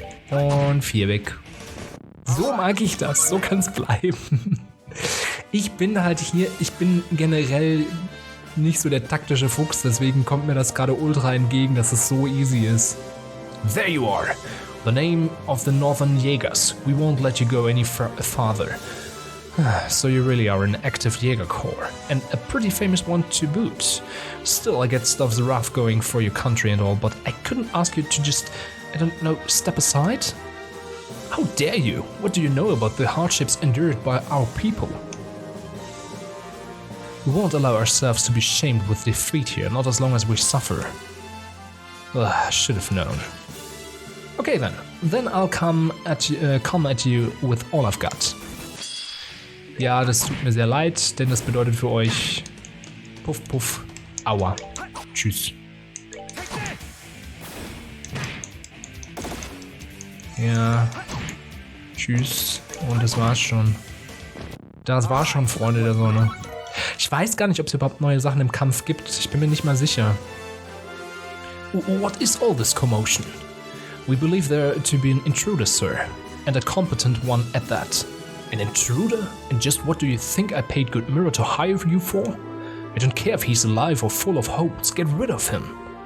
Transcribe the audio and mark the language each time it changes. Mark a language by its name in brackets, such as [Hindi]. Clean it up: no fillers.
[German] Und 4 weg. So mag ich das. So kann es bleiben. Ich bin generell nicht so der taktische Fuchs, deswegen kommt mir das gerade ultra entgegen, dass es so easy ist. [English] There you are. The name of the Northern Jägers. We won't let you go any farther. So you really are an active Jäger Corps, and a pretty famous one to boot. Still, I get stuff's rough going for your country and all, but I couldn't ask you to just, I don't know, step aside? How dare you? What do you know about the hardships endured by our people? We won't allow ourselves to be shamed with defeat here, not as long as we suffer. I should have known. Okay then I'll come at you with all I've got. [German] Ja, das tut mir sehr leid, denn das bedeutet für euch Puff, Puff, Aua. Tschüss. Ja, tschüss. Und das war's schon. Das war's schon, Freunde der Sonne. Ich weiß gar nicht, ob es überhaupt neue Sachen im Kampf gibt. Ich bin mir nicht mal sicher. [English] What is all this commotion? We believe there to be an intruder, sir. And a competent one at that. An intruder? And just what do you think I paid good mirror to hire you for? I don't care if he's alive or full of hopes, get rid of him.